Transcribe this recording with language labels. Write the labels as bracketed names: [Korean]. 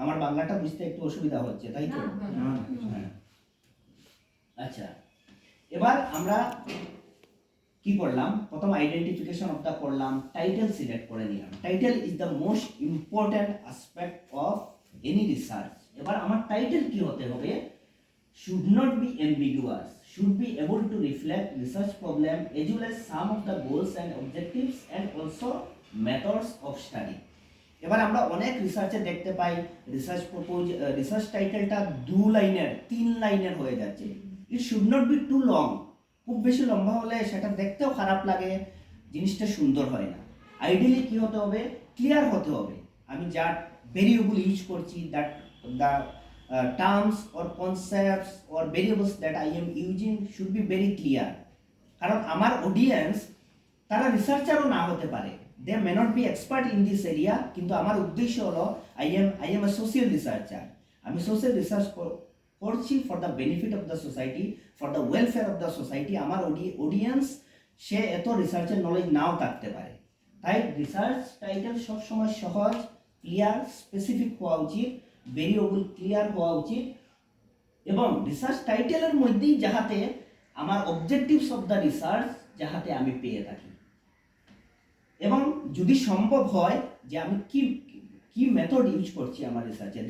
[Bangla] আমার বাংলাটা বুঝতে একটু অসুবিধা হচ্ছে, তাই তো? হ্যাঁ। আচ্ছা, এবার আমরা কি করলাম, প্রথম আইডেন্টিফিকেশন অফ দা করলাম, টাইটেল সিলেক্ট করে নিলাম। [English] Title is the most important aspect of any research. [Bangla] এবার আমার টাইটেল কি হতে হবে, [English] should not be ambiguous, should be able to reflect research problem as well as some of the goals and objectives and also methods of study. [Bangla] এবার আমরা অনেক রিসার্চে দেখতে পাই research টাইটেলটা 2 লাইনের 3 লাইনের হয়ে যাচ্ছে। [English] it should not be too long, [Bangla] খুব বেশি লম্বা হলে সেটা দেখতেও খারাপ লাগে, জিনিসটা সুন্দর হয় না। আইডিয়ালি কি হতে হবে, ক্লিয়ার হতে হবে। আমি যা ভেরিয়েবল ইউজ করছি, [English] That the terms or concepts or variables that I am using should be very clear. [Bangla] কারণ আমার অডিয়েন্স তারা রিসার্চারও না হতে পারে, [English] they may not be expert in this area, [Bangla] কিন্তু আমার উদ্দেশ্য হলো [English] I am a social researcher, [Bangla] আমি সোশ্যাল রিসার্চ করছি [English] For the benefit of the society, for the welfare of the society. [Bangla] আমার অডিয়েন্স সে এত রিসার্চের নলেজ নাও থাকতে পারে, তাই রিসার্চ টাইটেল সবসময় সহজ, ক্লিয়ার, স্পেসিফিক হওয়া উচিত, ভেরিয়েবল ক্লিয়ার হওয়া উচিত, এবং রিসার্চ টাইটেলের মধ্যেই যাহাতে আমার অবজেক্টিভস অফ দ্য রিসার্চ যাহাতে আমি পেয়ে থাকি, এবং যদি সম্ভব হয় যে আমি কি মেথড ইউজ করছি আমার রিসার্চে।